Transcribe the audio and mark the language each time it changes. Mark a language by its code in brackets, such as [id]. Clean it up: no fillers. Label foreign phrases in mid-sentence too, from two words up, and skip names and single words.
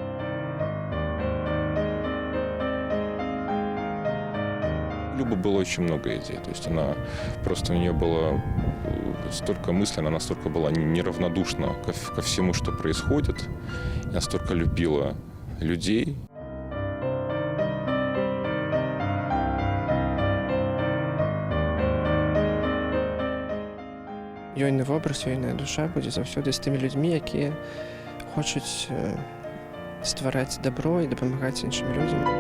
[ru] Любы было очень много идей. То есть она просто у нее было столько мыслей, она настолько была неравнодушна ко всему, что происходит, и настолько любила людей. [be] Ёйны вобраз, ёйная душа будзе заўсёды з тымі людзьмі, якія хочуць ствараць дабро і дапамагаць іншым людзям.